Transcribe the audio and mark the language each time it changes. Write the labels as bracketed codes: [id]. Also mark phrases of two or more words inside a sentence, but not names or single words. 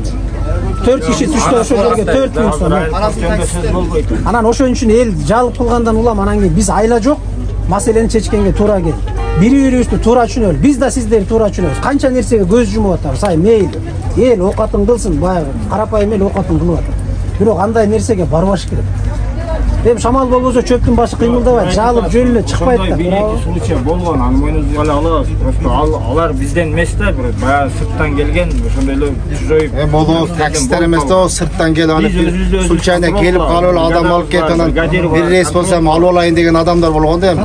[ky] 4 киши түштө ошол жерге 4000 сом. Анан ошон үчүн эл жалып кылгандан улам анан кийин биз айла жок, маселени чечкенге туура келди. Бири-бирибизди туура түшүнөлү, биз да сиздерди туура түшүнөбүз. Канча нерсеге көз жумуп атабыз, ай мейли. Эл оокатын кылсын, баягы карапайым эл оокатын кылып атат. Бирок андай нерсеге барбаш керек. Эм шамал болбосо чөптүн башы кыймылдабайт, жалып жөнүнө чыкпайт да. Биринчи случай болгон, аны мойнубузга эле алабыз. Просто алар бизден эмес да, бир баягы сырттан келген, ошондой эле чужой. Болот таксистер эмес да, сырттан келип анан случайно келип калып эле адам алып кетип анан бир рейс болсо алып алайын деген адамдар болгон да эми.